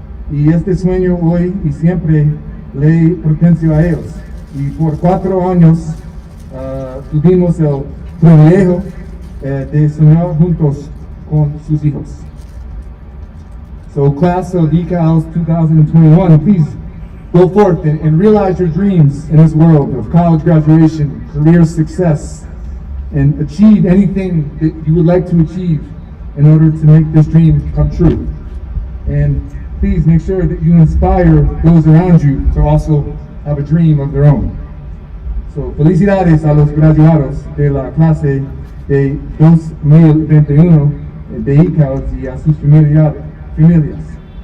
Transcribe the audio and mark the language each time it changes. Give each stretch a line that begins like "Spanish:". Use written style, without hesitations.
Spanish: Y este sueño hoy y siempre le pertenece a ellos. Y por 4 años tuvimos el privilegio de soñar juntos con sus hijos.
English: So class of eCALS 2021, please go forth and realize your dreams in this world of college graduation, career success, and achieve anything that you would like to achieve in order to make this dream come true. And please make sure that you inspire those around you to also have a dream of their own.
Spanish: So, felicidades a los graduados de la clase de 2021 de eCALS y a sus familias.